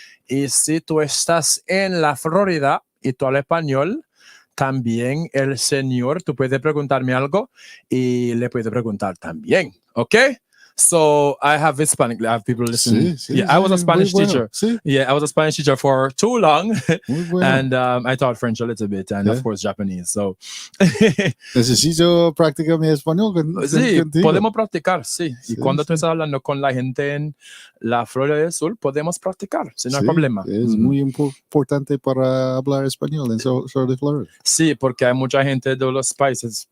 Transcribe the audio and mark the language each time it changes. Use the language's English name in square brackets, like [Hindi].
[Spanish] Y si tú estás en la Florida y tú hablas español, también el señor, tú puedes preguntarme algo y le puedes preguntar también. [English] Okay? So I have Hispanic. I have people listening. I was a Spanish teacher. Yeah, I was a Spanish teacher for too long, and I taught French a little bit, and of course Japanese. So [Spanish] necesito practicar mi español. Sí, podemos practicar, sí. Y cuando tú estás hablando con la gente en la Florida del Sur, podemos practicar, si no hay problema. Es muy importante para hablar español en sur de Florida. Sí, porque hay mucha gente de los países.